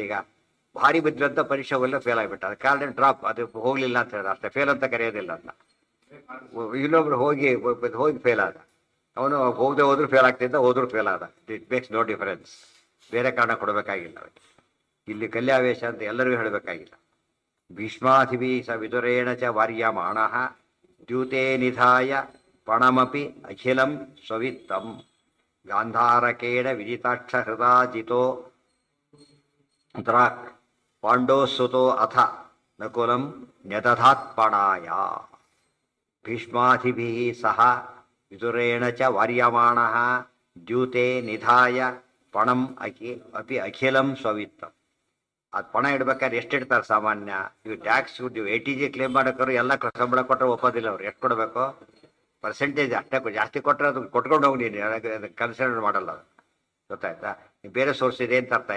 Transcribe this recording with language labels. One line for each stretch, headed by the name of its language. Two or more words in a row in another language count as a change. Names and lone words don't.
Kannada: ಈಗ ಭಾರಿ ಬಿದ್ದಂತ ಪರೀಕ್ಷೆಗೆಲ್ಲ ಫೇಲ್ ಆಗಿಬಿಟ್ಟ. ಅದು ಕಾರಣ ಡ್ರಾಪ್, ಅದು ಹೋಗ್ಲಿಲ್ಲ ಅಂತ ಹೇಳಿದ ಅಷ್ಟೇ. ಫೇಲ್ ಅಂತ ಕರೆಯೋದಿಲ್ಲ ಅಂತ. ಇನ್ನೊಬ್ರು ಹೋಗಿ ಫೇಲ್ ಆದ, ಅವನು ಹೋಗದೆ ಹೋದ್ರು ಫೇಲ್ ಆಗ್ತಿದ್ದ, ಹೋದ್ರು ಫೇಲ್ ಆದ.
English: it makes no difference.
Kannada: ಬೇರೆ ಕಾರಣ ಕೊಡಬೇಕಾಗಿಲ್ಲ ಅವರಿಗೆ. ಇಲ್ಲಿ ಕಲ್ಯಾವೇಶ ಅಂತ ಎಲ್ಲರಿಗೂ ಹೇಳಬೇಕಾಗಿಲ್ಲ.
Sanskrit: ಭೀಷ್ಮಾಧಿಭಿ ಸ ವಿದುರೇಣ ಚ ವಾರ್ಯಮಾಣ ದ್ಯೂತೆ ನಿಧಾಯ ಪಣಮಪಿ ಅಖಿಲಂ ಸ್ವವಿತ್ತಂ ಗಾಂಧಾರಕೇಣ ವಿದಿತಾಕ್ಷ ಹೃದಾಜಿತೋ ದ್ರಾಕ್ ಪಾಂಡೋಸುತೋ ಅಥ ನಕುಲಂ ನ್ಯದಧಾತ್ಪಣಾಯ. ಭೀಷ್ಮಾಧಿಭಿ ಸಹ ವಿದುರೇಣ ಚ ವಾರ್ಯಮಾಣ ದ್ಯೂತೆ ನಿಧಾಯ ಪಣಂ ಅಪಿ ಅಖಿಲಂ ಸ್ವವಿತ್ತಂ.
Kannada: ಅದು ಪಣ ಇಡ್ಬೇಕಾದ್ರೆ ಎಷ್ಟು ಇಡ್ತಾರೆ ಸಾಮಾನ್ಯ? ಇವು ಟ್ಯಾಕ್ಸ್, ನೀವು ATG ಕ್ಲೇಮ್ ಮಾಡೋಕ್ಕಾದ್ರು ಎಲ್ಲ ಸಂಬಳ ಕೊಟ್ಟರೆ ಒಪ್ಪೋದಿಲ್ಲ ಅವ್ರು. ಎಷ್ಟು ಕೊಡಬೇಕು? ಪರ್ಸೆಂಟೇಜ್ ಅಷ್ಟೇ. ಜಾಸ್ತಿ ಕೊಟ್ಟರೆ ಅದು ಕೊಟ್ಕೊಂಡು ಹೋಗಿ ನೀನು ಕನ್ಸಿಡರ್ ಮಾಡಲ್ಲ. ಅದು ಗೊತ್ತಾಯ್ತಾ? ನೀವು ಬೇರೆ ಸೋರ್ಸ್ ಇದೆ ಅಂತ ಅರ್ಥ.